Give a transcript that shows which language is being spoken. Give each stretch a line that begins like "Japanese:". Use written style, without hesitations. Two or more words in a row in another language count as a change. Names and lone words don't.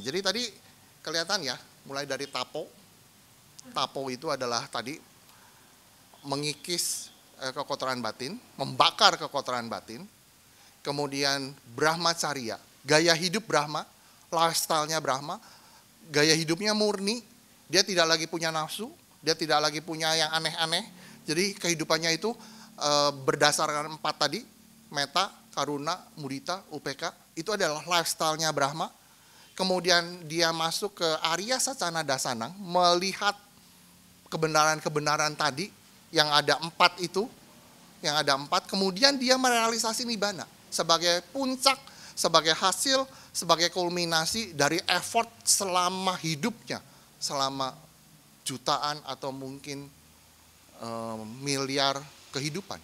Indonesian: Jadi tadi kelihatan ya, mulai dari tapo. Tapo itu adalah tadi mengikis kekotoran batin, membakar kekotoran batin. Kemudian brahmacharya, gaya hidup Brahma, lifestyle-nya Brahma, gaya hidupnya murni, dia tidak lagi punya nafsu, dia tidak lagi punya yang aneh-aneh. Jadi kehidupannya itu berdasarkan 4 tadi,
Pali: metta, karuna, mudita, upeka,
Indonesian: itu adalah lifestyle-nya Brahma. Kemudian dia masuk ke
Pali: Arya Sacana Dasanang,
Indonesian: melihat kebenaran-kebenaran tadi, yang ada 4 itu, kemudian dia merealisasi nibbana sebagai puncak, sebagai hasil, sebagai kulminasi dari effort selama hidupnya, selama jutaan atau mungkin miliar kehidupan.